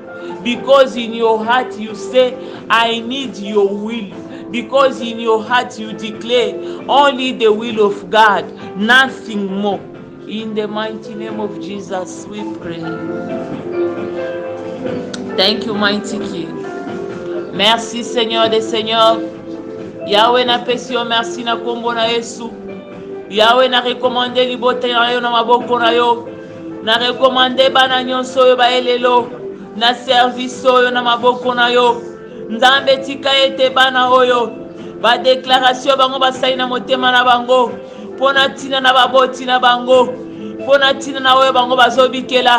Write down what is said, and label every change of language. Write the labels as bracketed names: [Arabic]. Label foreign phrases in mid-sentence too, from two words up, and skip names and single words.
[English] Because in your heart you say, I need your will. Because in your heart you declare only the will of God, nothing more. In the mighty name of Jesus, we pray. Thank you, mighty King. [French] Merci, Seigneur des Seigneurs. [Lingala] Yahweh na pesi yo merci na kombo na Yesu. Yahweh na rekomande libota na yo na maboko na yo. Na rekomande bana nyonso oyo baelelo na service oyo na maboko na yo. Nzambe tika ete bana oyo badeklarasio bango basali na motema na bango mpona ntina na baboti na bango, mpona ntina na oyo bango bazobikela.